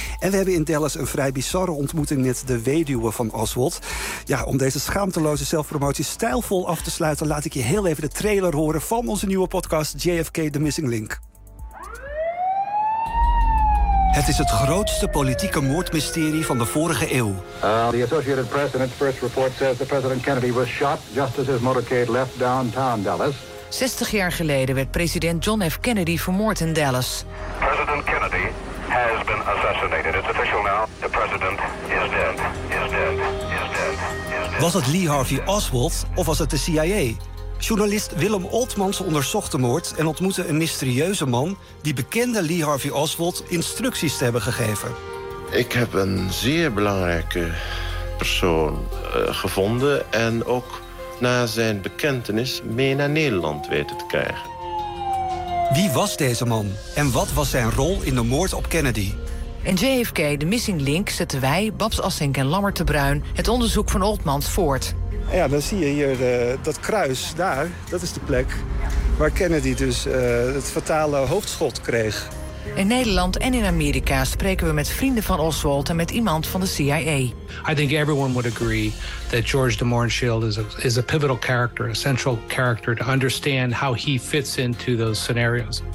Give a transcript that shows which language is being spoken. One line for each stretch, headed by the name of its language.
Dutch: En we hebben in Dallas een vrij bizarre ontmoeting met de weduwe van Oswald. Ja, om deze schaamteloze zelfpromotie stijlvol af te sluiten, laat ik je heel even de trailer horen van onze nieuwe podcast JFK The Missing Link. Het is het grootste politieke moordmysterie van de vorige eeuw.
English: The Associated Press in its first report says that President Kennedy was shot just as his motorcade left downtown Dallas.
Dutch: 60 jaar geleden werd president John F. Kennedy vermoord in Dallas.
English: President Kennedy has been assassinated. It's official now. The president is dead. Is dead. Is dead. Is dead.
Dutch: Was het Lee Harvey Oswald of was het de CIA? Journalist Willem Oltmans onderzocht de moord en ontmoette een mysterieuze man die bekende Lee Harvey Oswald instructies te hebben gegeven. Ik heb een zeer belangrijke persoon gevonden en ook na zijn bekentenis mee naar Nederland weten te krijgen. Wie was deze man? En wat was zijn rol in de moord op Kennedy? In JFK, The Missing Link, zetten wij, Babs Assink en Lammert de Bruin, het onderzoek van Oltmans voort. Ja, dan zie je hier dat kruis daar. Dat is de plek waar Kennedy dus het fatale hoofdschot kreeg. In Nederland en in Amerika spreken we met vrienden van Oswald en met iemand van de CIA.
English: I think everyone would agree that George de Mornshield is a pivotal character, a central character to understand how he fits into those scenarios.